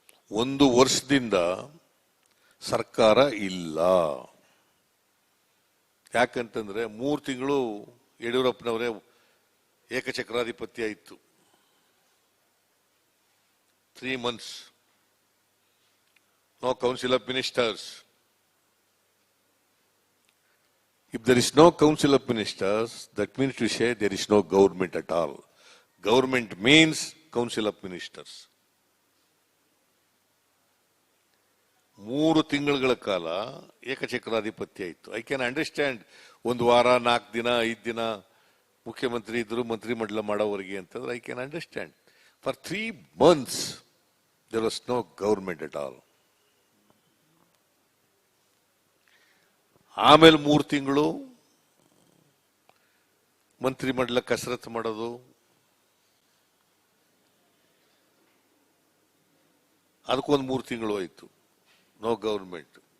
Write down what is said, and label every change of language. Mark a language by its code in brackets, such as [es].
[kn] ಒಂದು ವರ್ಷದಿಂದ ಸರ್ಕಾರ ಇಲ್ಲ. ಯಾಕಂತಂದ್ರೆ 3 ತಿಂಗಳು ಯಡಿಯೂರಪ್ಪನವರೇ ಏಕಚಕ್ರಾಧಿಪತ್ಯ ಇತ್ತು. [en] 3 months, no council of ministers. If there is no council of ministers, that means to say there is no government at all. Government means council of ministers. [kn] 3 ತಿಂಗಳ ಕಾಲ ಏಕಚಕ್ರಾಧಿಪತ್ಯ ಇತ್ತು. [en] I can understand, [kn] 1 ವಾರ 4 ದಿನ 5 ದಿನ ಮುಖ್ಯಮಂತ್ರಿ ಇದ್ರು, ಮಂತ್ರಿ ಮಂಡಲ ಮಾಡೋವರೆಗೆ ಅಂತಂದ್ರೆ I can understand. [en] For 3 months there was no government at all. [kn] ಆಮೇಲೆ 3 ತಿಂಗಳು ಮಂತ್ರಿ ಮಂಡಲ ಕಸರತ್ತು ಮಾಡೋದು, ಅದಕ್ಕೊಂದು 3 ತಿಂಗಳು ಆಯ್ತು, [en] No government.